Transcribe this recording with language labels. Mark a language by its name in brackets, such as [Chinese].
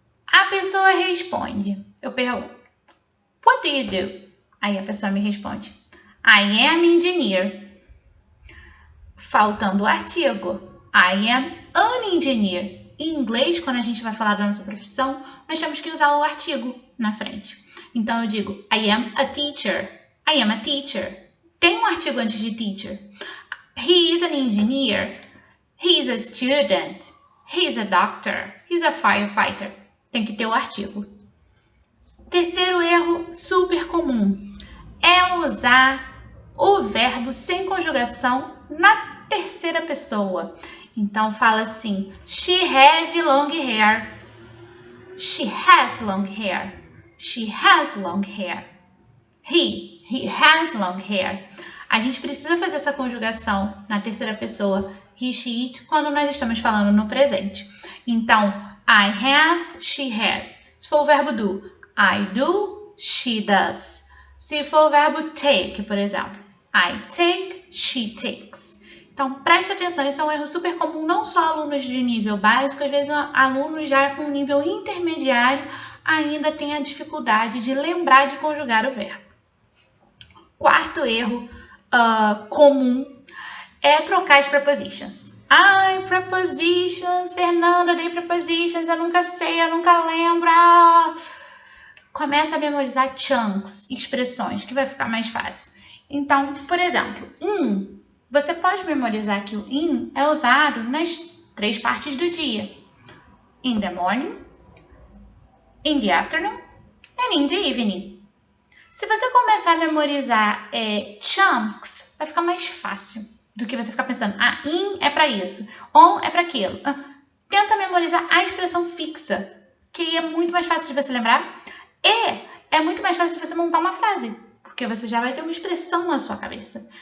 [Portuguese] A pessoa responde, eu pergunto, [English] what do you do? [Portuguese] Aí a pessoa me responde, [English] I am engineer. [Portuguese] Faltando o artigo, [English] I am an engineer. [Portuguese] Em inglês, quando a gente vai falar da nossa profissão, nós temos que usar o artigo na frente. Então eu digo, [English] I am a teacher. I am a teacher. [Portuguese] Tem um artigo antes de teacher. [English] He is an engineer. He is a student. He is a doctor. He is a firefighter. [Portuguese] Tem que ter o artigo. Terceiro erro super comum é usar o verbo sem conjugação na terceira pessoa. Então fala assim, [English] she have long hair. She has long hair. She has long hair. He has long hair. [Portuguese] A gente precisa fazer essa conjugação na terceira pessoa, [English] he, she, it, [Portuguese] quando nós estamos falando no presente. [English] Então, I have, she has. [Portuguese] Se for o verbo do, [English] I do, she does. [Portuguese] Se for o verbo take, por exemplo, [English] I take, she takes. [Portuguese] Então, preste atenção, esse é um erro super comum, não só alunos de nível básico, às vezes alunos já com nível intermediário ainda têm a dificuldade de lembrar de conjugar o verbo. Quarto erro comum é trocar as prepositions. Ai, prepositions, Fernanda, dei prepositions, eu nunca sei, eu nunca lembro. Começa a memorizar chunks, expressões, que vai ficar mais fácil. Então, por exemplo, você pode memorizar que o in é usado nas 3 partes do dia. [English] In the morning, in the afternoon and in the evening. [Portuguese] Se você começar a memorizar chunks, vai ficar mais fácil do que você ficar pensando, in é para isso, on é para aquilo. Tenta memorizar a expressão fixa, que aí é muito mais fácil de você lembrar. E é muito mais fácil você montar uma frase, porque você já vai ter uma expressão na sua cabeça.